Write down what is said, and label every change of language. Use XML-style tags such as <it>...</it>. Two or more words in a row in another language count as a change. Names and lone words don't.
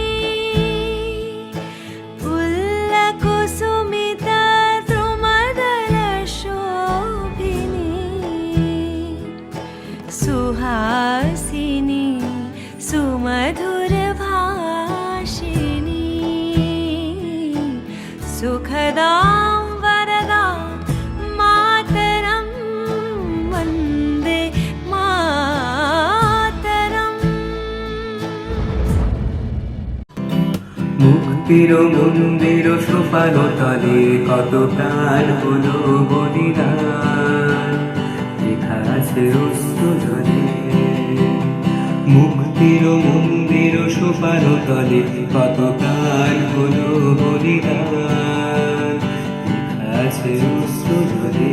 <sa>पुल्लकुसुमिता द्रुमदलशोभिनी, सुहासिनी सुमधुरभाषिणी, सुखदां वरदां मातरं। वन्दे मातरम्।</sa> <bn>মুক্তির মন্দির সোপান তলে কত প্রাণ হলো বলিদান, লেখা আছে অশ্রু জলে। মুক্তির মন্দির সোপান তলে কত প্রাণ হলো বলিদান, লেখা আছে অশ্রু জলে।</bn>